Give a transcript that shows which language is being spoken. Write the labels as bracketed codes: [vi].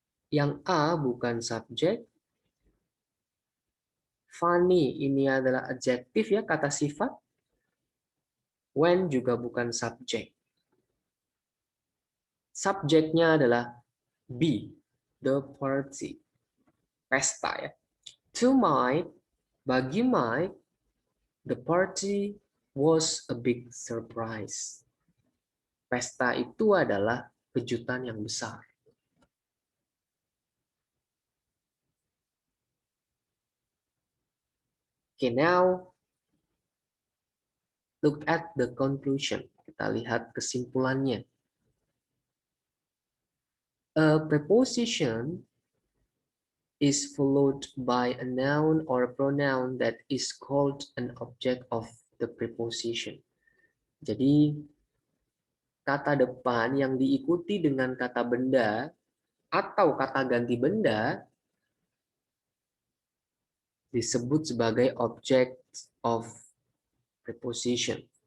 [id] Yang A bukan subjek. Funny ini adalah adjektif ya, kata sifat. When juga bukan subjek. Subjeknya adalah B, the party. Pesta ya. [en] To Mike, [id] bagi Mike, [en] the party was a big surprise. [id] Pesta itu adalah kejutan yang besar. [en] Okay, now look at the conclusion. [id] Kita lihat kesimpulannya. [en] A preposition is followed by a noun or pronoun that is called an object of the preposition. [id] Jadi, kata depan yang diikuti dengan kata benda atau kata ganti benda disebut sebagai object of preposition.